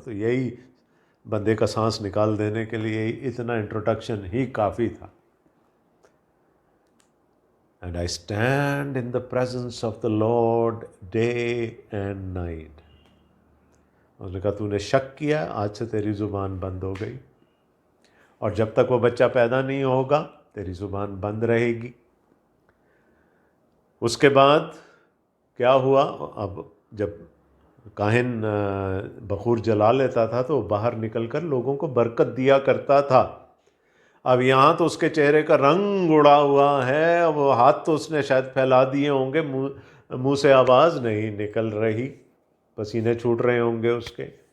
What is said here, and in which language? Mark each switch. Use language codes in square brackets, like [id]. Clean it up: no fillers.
[ur] تو یہی بندے کا سانس نکال دینے کے لیے اتنا انٹروڈکشن ہی کافی تھا. [en] And I stand in the presence of the Lord day and night. [ur] اس نے کہا تو نے شک کیا، آج سے تیری زبان بند ہو گئی، اور جب تک وہ بچہ پیدا نہیں ہوگا تیری زبان بند رہے گی۔ اس کے بعد کیا ہوا، اب جب کاہن بخور جلا لیتا تھا تو وہ باہر نکل کر لوگوں کو برکت دیا کرتا تھا۔ اب یہاں تو اس کے چہرے کا رنگ اڑا ہوا ہے، اب وہ ہاتھ تو اس نے شاید پھیلا دیے ہوں گے، منہ سے آواز نہیں نکل رہی، پسینے چھوٹ رہے ہوں گے اس کے۔